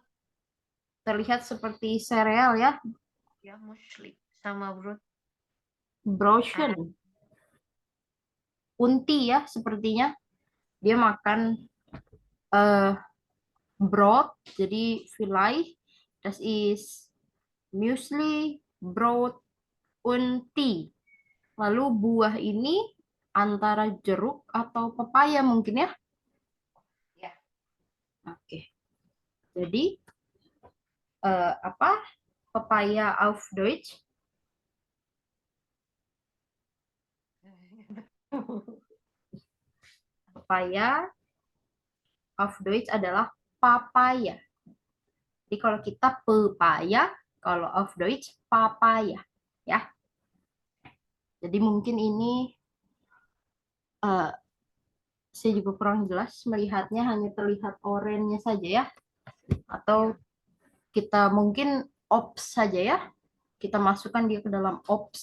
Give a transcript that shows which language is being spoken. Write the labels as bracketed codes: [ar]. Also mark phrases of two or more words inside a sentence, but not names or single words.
[id] Terlihat seperti sereal ya, Ya, musli sama brot. broshen. Unti ya, sepertinya. Dia makan eh Brot, jadi [de] vielleicht, das ist Müsli, Brot, und Tee. [id] Lalu buah ini antara jeruk atau pepaya mungkin ya? Ya. Oke. Jadi apa? Pepaya [de] auf Deutsch? [id] Pepaya [de] auf Deutsch [id] adalah papaya. Jadi kalau kita pepaya, kalau [de] auf Deutsch [id] papaya, ya. Jadi mungkin ini eh, saya juga kurang jelas melihatnya, hanya terlihat oranye saja ya, atau Ya. kita mungkin ops saja ya, kita masukkan dia ke dalam ops.